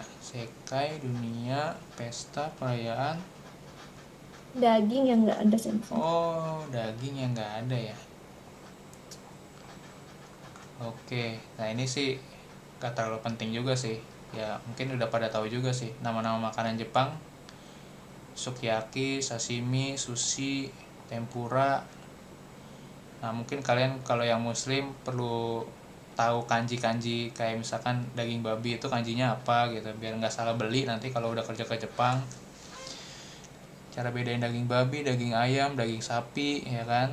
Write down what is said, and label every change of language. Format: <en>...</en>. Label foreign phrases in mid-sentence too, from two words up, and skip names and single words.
<id>Sekai dunia, pesta, perayaan. Daging yang nggak ada sensor. Oh, daging yang nggak ada ya. Oke, nah ini sih gak terlalu penting juga sih. Ya mungkin udah pada tahu juga sih nama-nama makanan Jepang. Sukiyaki, sashimi, sushi, tempura. Nah, mungkin kalian kalau yang muslim perlu tahu kanji-kanji kayak misalkan daging babi itu kanjinya apa gitu, biar nggak salah beli nanti kalau udah kerja ke Jepang. Cara bedain daging babi, daging ayam, daging sapi, ya kan.</id>